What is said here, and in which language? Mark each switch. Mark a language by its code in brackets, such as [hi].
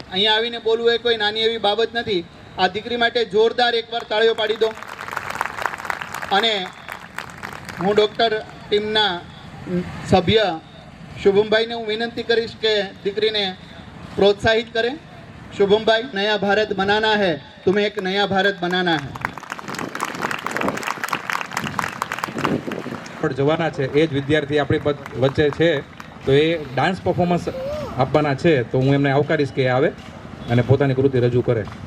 [gu] અહીંયા આવીને બોલવું એ કોઈ નાની એવી બાબત નથી. આ દીકરી માટે જોરદાર એકવાર તાળીઓ પાડી દો. અને હું ડૉક્ટર ટીમના સભ્ય શુભમભાઈને હું વિનંતી કરીશ કે દીકરીને પ્રોત્સાહિત કરે. [hi] शुभम भाई, नया भारत बनाना है, तुम्हें एक नया भारत बनाना है. [gu] પણ જવાના છે એ જ વિદ્યાર્થી આપણી વચ્ચે છે. તો એ ડાન્સ પરફોર્મન્સ આપવાના છે, તો હું એમને આવકારીશ કે આવે અને પોતાની કૃતિ રજૂ કરે.